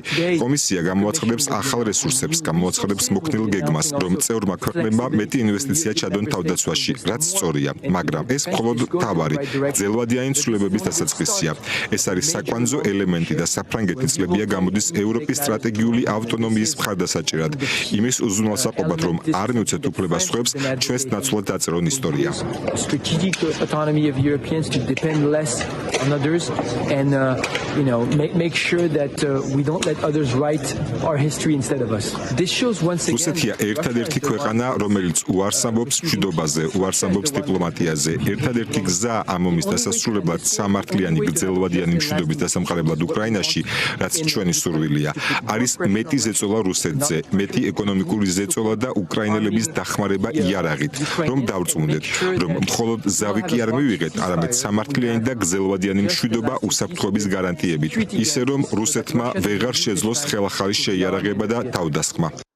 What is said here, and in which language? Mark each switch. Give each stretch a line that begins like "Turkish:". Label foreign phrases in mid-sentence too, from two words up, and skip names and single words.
Georgian: კომისია გამოაცხადებს ახალ რესურსებს, გამოაცხადებს მოქნილ გეგმას, რომ წევრმა ქვეყნებმა მეტი ინვესტიცია ჩადონ თავდაცვაში, რაც სწორია, მაგრამ ეს მხოლოდ თავარი, ძელვადიანი ცვლილებების დასაწყისია. ეს არის საკვანძო ელემენტი და საფრანგეთი წლებია გამოდის ევროპის სტრატეგიული ავტონომიის მხარდასაჭერად. იმის უზრუნველსაყოფად, რომ არ მივცეთ უფლებას სხვებს ჩვენს ნაცვლად დაწერონ ისტორია.
English: strategic autonomy of Europeans to depend less on others and make sure that we don't let others write our history instead of us. This shows once again
Georgian: რუსეთია ერთადერთი ქვეყანა, რომელიც უარს ამბობს მშვიდობაზე, უარს ამბობს დიპლომატიაზე. ერთადერთი გზა ამ ომის დასასრულებლად სამართლიანი გრძელვადიანი მშვიდობის დასამყარებლად უკრაინაში, რაც ჩვენი სურვილია, არის მეტი ზეწოლა რუსეთზე, მეტი ეკონომიკური ზეწოლა და უკრაინელების დახმარება იარაღით, რომ დავწმუნდეთ, რომ მხოლოდ ზავი კი არ მივიღეთ, არამედ სამართლიანი და გრძელვადიანი მშვიდობა უსაფრთხოების გარანტიებით, ისე რომ რუსეთმა ვეღარ შეძლოს ხელახალი შეიარაღება და თავდასხმა.